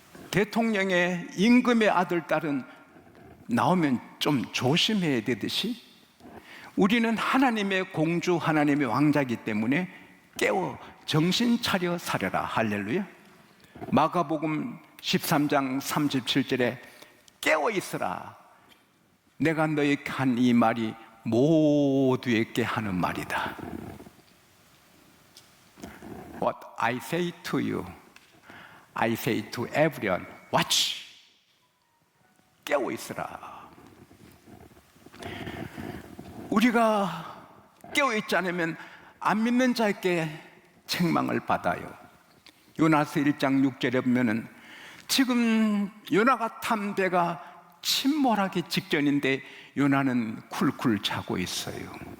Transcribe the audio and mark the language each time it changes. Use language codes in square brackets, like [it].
[ko] 대통령의 임금의 아들, 딸은 나오면 좀 조심해야 되듯이 우리는 하나님의 공주, 하나님의 왕자이기 때문에 깨워 정신 차려 살아라. 할렐루야. 마가복음 13장 37절에 깨어 있으라. 내가 너에게 한 이 말이 모두에게 하는 말이다. [en] What I say to you, I say to everyone, watch. [ko] 깨어 있으라. 우리가 깨어 있지 않으면 안 믿는 자에게 책망을 받아요. 요나서 1장 6절에 보면은 지금 요나가 탄 배가 침몰하기 직전인데 요나는 쿨쿨 자고 있어요.